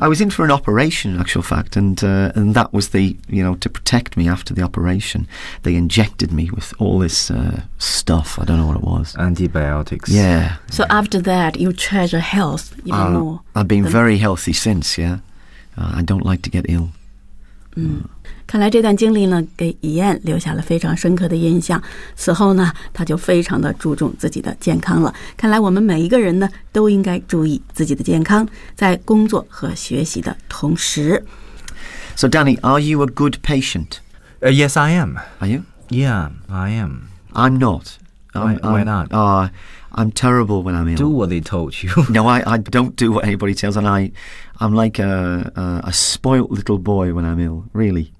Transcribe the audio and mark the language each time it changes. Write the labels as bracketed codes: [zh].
[en] I was in for an operation, in actual fact, and that was to protect me after the operation. They injected me with all this stuff. I don't know what it was. Antibiotics. Yeah. So after that, you treasure health even more. I've been very healthy since, I don't like to get ill. [zh] 看来这段经历呢，给怡燕留下了非常深刻的印象。此后呢，她就非常的注重自己的健康了。看来我们每一个人呢，都应该注意自己的健康，在工作和学习的同时。 [en] So, Danny, are you a good patient? Yes, I am. Are you? Yeah, I am. I'm not. Why not? I'm terrible when I'm ill. Do what they told you. No, I don't do what anybody tells, and I'm like a spoilt little boy when I'm ill, really.